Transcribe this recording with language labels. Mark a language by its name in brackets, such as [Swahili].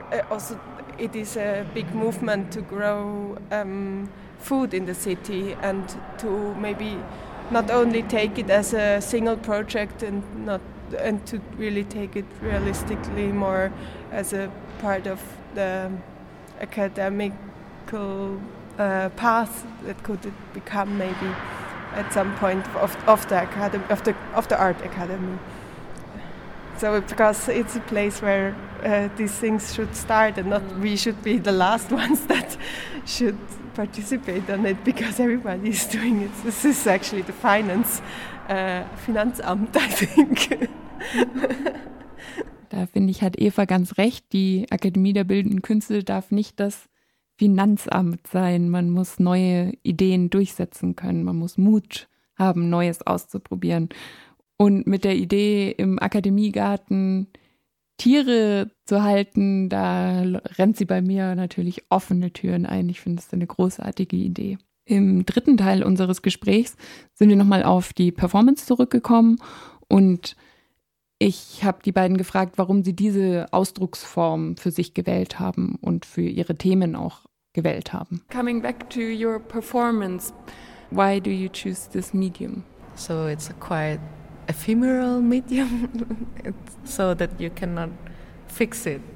[English] Also, it is a big movement to grow food in the city, and to maybe not only take it as a single project and to really take it realistically more as a part of the academical path that could it become maybe at some point of the art academy. So because it's a place where these things should start and not we should be the last ones that should participate on it because everybody is doing it. This is actually the finance, Finanzamt, I think. [German] Da finde ich, hat Eva ganz recht, die Akademie der Bildenden Künste darf nicht das Finanzamt sein. Man muss neue Ideen durchsetzen können, man muss Mut haben, Neues auszuprobieren. Und mit der Idee, im Akademiegarten Tiere zu halten, da rennt sie bei mir natürlich offene Türen ein. Ich finde, das ist eine großartige Idee. Im dritten Teil unseres Gesprächs sind wir nochmal auf die Performance zurückgekommen und ich habe die beiden gefragt, warum sie diese Ausdrucksform für sich gewählt haben und für ihre Themen auch gewählt haben. [English] Coming back to your performance, why do you choose this medium? So it's a quite ephemeral medium, so that you cannot fix it.